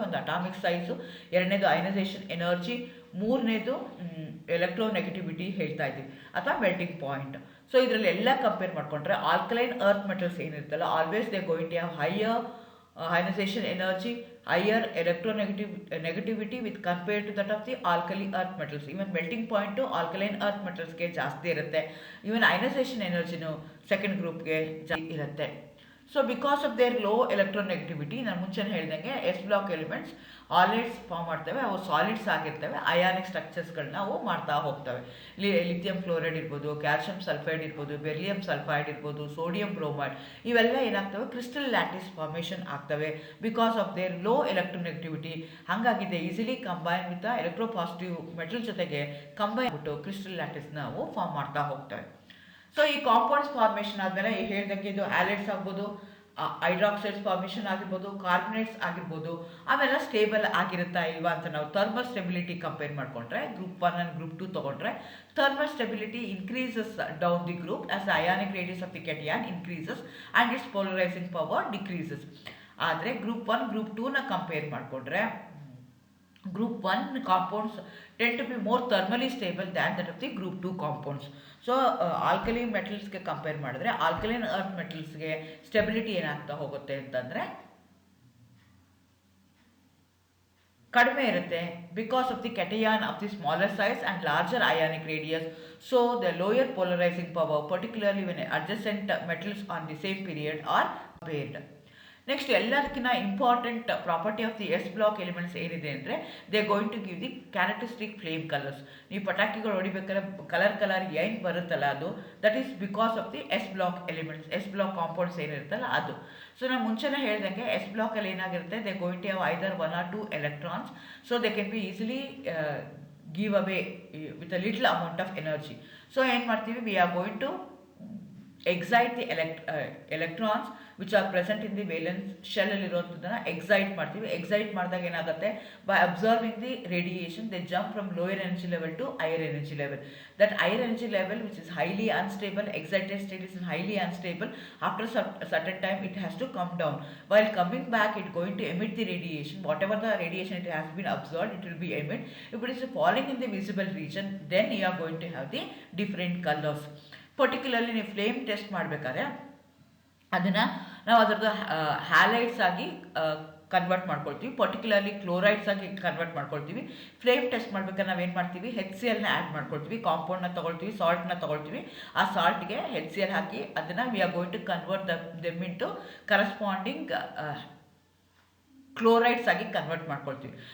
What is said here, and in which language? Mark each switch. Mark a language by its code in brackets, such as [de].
[kn] ಒಂದು atomic size, ಎರಡನೇದು ionisation energy, ಮೂರನೇದು ಎಲೆಕ್ಟ್ರೋನೆಗೆಟಿವಿಟಿ ಹೇಳ್ತಾ ಇದ್ದೀವಿ ಅಥವಾ ಮೆಲ್ಟಿಂಗ್ ಪಾಯಿಂಟ್. ಸೊ ಇದರಲ್ಲಿ ಎಲ್ಲ ಕಂಪೇರ್ ಮಾಡಿಕೊಂಡ್ರೆ alkaline earth metals ಏನಿರುತ್ತಲ್ಲ [en] Always they going to have higher ionization energy, higher electronegativity with compared to that of the alkali earth metals. Even melting point to alkaline earth metals [kn] ಗೆ ಜಾಸ್ತಿ ಇರುತ್ತೆ. [en] even ionization energyನು second ಗ್ರೂಪ್ಗೆ [kn] ಜಾಸ್ತಿ ಇರುತ್ತೆ. [en] so because of their low electronegativity, [kn] ನಾನು ಮುಂಚೆನೇ ಹೇಳ್ದಂಗೆ S block elements ಆಲಿಡ್ಸ್ form ಮಾಡ್ತವೆ, ಅವು ಸಾಲಿಡ್ಸ್ ಆಗಿರ್ತವೆ, ಅಯಾನಿಕ್ ಸ್ಟ್ರಕ್ಚರ್ಸ್ಗಳನ್ನ ಅವು ಮಾಡ್ತಾ ಹೋಗ್ತವೆ. ಲಿಥಿಯಂ ಫ್ಲೋರೈಡ್ ಇರ್ಬೋದು, ಕ್ಯಾಲ್ಶಿಯಂ ಸಲ್ಫೈಡ್ ಇರ್ಬೋದು, ಬೆರಿಲಿಯಂ ಸಲ್ಫೈಡ್ ಇರ್ಬೋದು, ಸೋಡಿಯಂ ಬ್ರೋಮೈಡ್, ಇವೆಲ್ಲ ಏನಾಗ್ತವೆ, ಕ್ರಿಸ್ಟಲ್ ಲ್ಯಾಟಿಸ್ ಫಾರ್ಮೇಷನ್ ಆಗ್ತವೆ [en] Because of their low electronegativity. [kn] ಹಾಗಾಗಿದೆ [en] easily combine with electropositive metal [kn] ಜೊತೆಗೆ ಕಂಬೈನ್ ಬಿಟ್ಟು ಕ್ರಿಸ್ಟಲ್ ಲ್ಯಾಟಿಸ್ನ ಅವು ಫಾರ್ಮ್ ಮಾಡ್ತಾ ಹೋಗ್ತವೆ. ಸೊ ಈ ಕಾಂಪೌಂಡ್ಸ್ ಫಾರ್ಮೇಷನ್ ಆದಮೇಲೆ ಹೇಳ್ದಂಗೆ ಇದು ಆಲಿಡ್ಸ್ ಆಗ್ಬೋದು, ಹೈಡ್ರಾಕ್ಸೈಡ್ಸ್ ಫಾರ್ಮೇಷನ್ ಆಗಿರ್ಬೋದು, ಕಾರ್ಬನೇಟ್ಸ್ ಆಗಿರ್ಬೋದು, ಅವೆಲ್ಲ ಸ್ಟೇಬಲ್ ಆಗಿರುತ್ತಾ ಇಲ್ವಾ ಅಂತ ನಾವು [en] Thermal stability compare ಮಾಡಿಕೊಂಡ್ರೆ group 1 and group 2 ತೊಗೊಂಡ್ರೆ thermal stability increases down the group as the ionic radius of the cation increases and its polarising power decreases. [kn] ಆದರೆ ಗ್ರೂಪ್ 1 ಗ್ರೂಪ್ 2ನ ಕಂಪೇರ್ ಮಾಡಿಕೊಂಡ್ರೆ [en] group 1 compounds tend to be more thermally stable than that of the group 2 compounds. [kn] So alkali metals ಗೆ compare ಮಾಡಿದ್ರೆ alkaline earth metals ಗೆ stability ಏನಾಗ್ತಾ ಹೋಗುತ್ತೆ ಅಂತಂದರೆ ಕಡಿಮೆ ಇರುತ್ತೆ [en] Because of the cation of the smaller size and larger ionic radius. So the lower polarising power particularly when adjacent metals on the same period are bared. Next ಎಲ್ಲದಕ್ಕಿಂತ important property of the s block elements [kn] ಏನಿದೆ ಅಂದರೆ [en] They going to give the characteristic flame colours. [kn] ನೀವು ಪಟಾಕಿಗಳು ಹೊಡಿಬೇಕಾದ್ರೆ colour ಏನು ಬರುತ್ತಲ್ಲ ಅದು [en] that is because of the s block elements, [kn] S block compounds ಏನಿರುತ್ತಲ್ಲ ಅದು. So ನಾನು ಮುಂಚೆನೇ ಹೇಳ್ದಂಗೆ ಎಸ್ ಬ್ಲಾಕಲ್ಲಿ ಏನಾಗಿರುತ್ತೆ, [en] They going to have either 1 or 2 electrons, so they can be easily give away with a little amount of energy. [kn] So ಏನು ಮಾಡ್ತೀವಿ, [en] we are going to excite the electrons which are present in the valence shell [kn] ಅಲ್ಲಿರುವಂಥದ್ದನ್ನು excite ಮಾಡ್ತೀವಿ. Excite ಮಾಡಿದಾಗ ಏನಾಗುತ್ತೆ, [en] by observing the radiation they jump from lower energy level to higher energy level. That higher energy level which is highly unstable, excited state is highly unstable, after a certain time it has to come down. While coming back it going to emit the radiation, whatever the radiation it has been observed it will be emit. If it is falling in the visible region then you are going to have the different colors. [kn] Particularly ನೀವು flame test ಮಾಡಬೇಕಾದ್ರೆ ಅದನ್ನು ನಾವು ಅದರದ್ದು halides ಆಗಿ convert ಮಾಡ್ಕೊಳ್ತೀವಿ, particularly chlorides ಆಗಿ convert ಮಾಡ್ಕೊಳ್ತೀವಿ. Flame test ಮಾಡ್ಬೇಕಾದ್ರೆ ನಾವೇನು ಮಾಡ್ತೀವಿ, HCl ಆ್ಯಡ್ ಮಾಡ್ಕೊಳ್ತೀವಿ, ಕಾಂಪೌಂಡ್ನ ತೊಗೊಳ್ತೀವಿ, ಸಾಲ್ಟ್ನ ತೊಗೊಳ್ತೀವಿ. ಆ ಸಾಲ್ಟ್ಗೆ HCl ಹಾಕಿ ಅದನ್ನು [en] we are going to convert them into corresponding chlorides [kn] ಆಗಿ ಕನ್ವರ್ಟ್ ಮಾಡ್ಕೊಳ್ತೀವಿ.